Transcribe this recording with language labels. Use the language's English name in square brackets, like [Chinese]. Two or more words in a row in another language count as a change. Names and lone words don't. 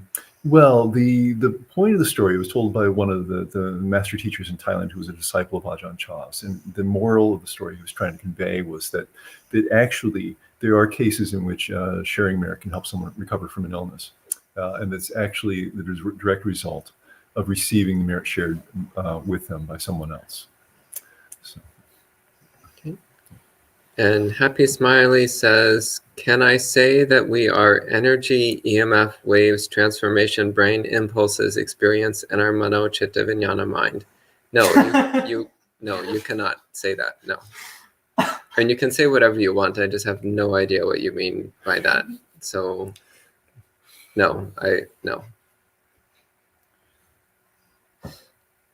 [English] Well, the point of the story was told by one of the master teachers in Thailand who was a disciple of Ajahn Chah's, and the moral of the story he was trying to convey was that actually there are cases in which sharing merit can help someone recover from an illness, and that's actually the direct result of receiving the merit shared with them by someone else. So. Okay. And Happy Smiley says, can I say that we are energy, EMF waves, transformation, brain impulses, experience, and our [Sanskrit] mano, chitta, vijnana [English] mind? No, you cannot say that. No. And you can say whatever you want. I just have no idea what you mean by that. So, no.